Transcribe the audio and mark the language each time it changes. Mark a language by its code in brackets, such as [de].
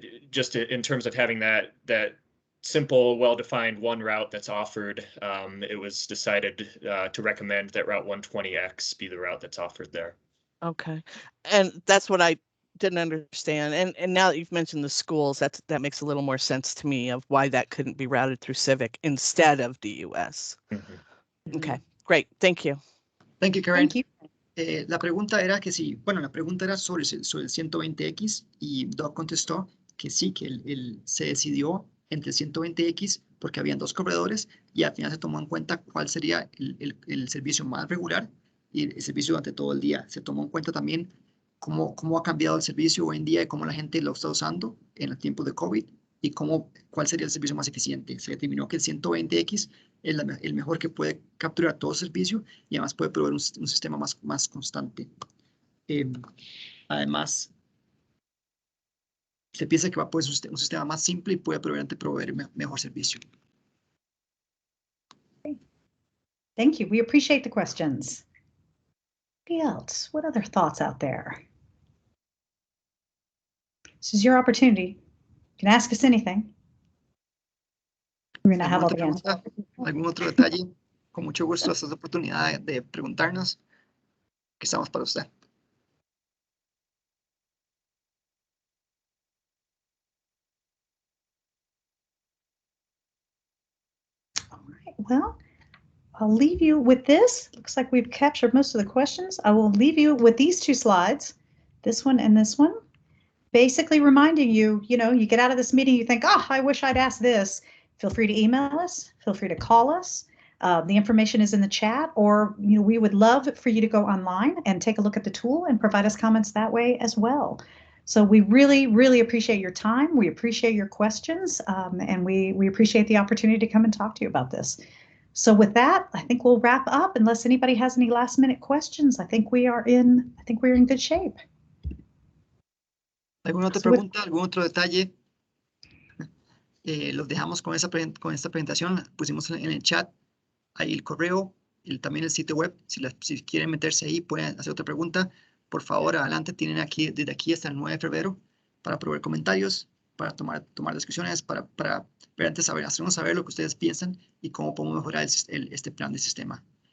[en] Just in terms of having that simple, well-defined one route that's offered, it was decided to recommend that Route 120X be the route that's offered there. Okay, and that's what I didn't understand. And now that you've mentioned the schools, that makes a little more sense to me of why that couldn't be routed through Civic instead of DUS. Mm-hmm. Okay, great, thank you. Thank you, Karen. Thank you. [es] La pregunta era que sí, la pregunta era sobre el 120X y Doug contestó que sí, que se decidió entre el 120X porque habían 2 corredores y al final se tomó en cuenta cuál sería el servicio más regular y el servicio durante todo el día. Se tomó en cuenta también cómo ha cambiado el servicio hoy en día y cómo la gente lo está usando en el tiempo de COVID y cuál sería el servicio más eficiente. Se determinó que el 120X es el mejor que puede capturar todo servicio y además puede proveer un sistema más constante. Además, se piensa que va a poder ser un sistema más simple y puede proveer mejor servicio. [en] Thank you. We appreciate the questions. What else? What other thoughts out there? This is your opportunity. You can ask us anything. We're gonna have all the answers. [es] ¿Algún otro detalle? Con mucho gusto, esta es la oportunidad de preguntarnos. Que estamos para usted. [en] All right. Well, I'll leave you with this. Looks like we've captured most of the questions. I will leave you with these two slides, this one and this one. Basically reminding you, you get out of this meeting, you think, oh, I wish I'd asked this. Feel free to email us. Feel free to call us. The information is in the chat, or we would love for you to go online and take a look at the tool and provide us comments that way as well. So we really, really appreciate your time. We appreciate your questions, and we appreciate the opportunity to come and talk to you about this. So with that, I think we'll wrap up. Unless anybody has any last-minute questions, I think we're in good shape. [es] ¿Alguna otra pregunta? ¿Algún otro detalle? Los dejamos con esta presentación. Pusimos en el chat ahí el correo, también el sitio web. Si quieren meterse ahí, pueden hacer otra pregunta. Por favor, adelante, tienen desde aquí hasta el 9 de febrero para proveer comentarios, para tomar discusiones, para hacernos saber lo que ustedes piensan y cómo podemos mejorar este plan de sistema.